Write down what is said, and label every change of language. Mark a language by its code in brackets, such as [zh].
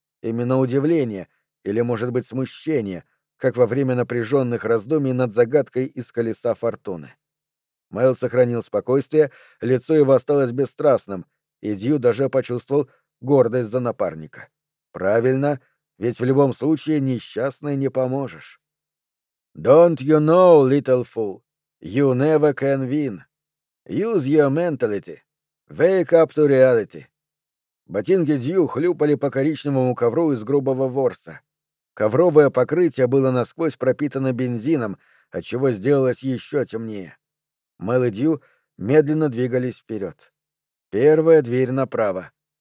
[ru] Именно удивление, или, может быть, смущение, как во время напряженных раздумий над загадкой из «Колеса фортуны». Мэл сохранил спокойствие, лицо его осталось бесстрастным, и Дью даже почувствовал гордость за напарника. «Правильно, ведь в любом случае несчастной не поможешь». [en] «Don't you know, little fool, you never can win. Use your mentality. Wake up to reality». [ru] Ботинки Дью хлюпали по коричневому ковру из грубого ворса. Ковровое покрытие было насквозь пропитано бензином, отчего сделалось еще темнее. Мэл и Дью медленно двигались вперед. Первая дверь направо.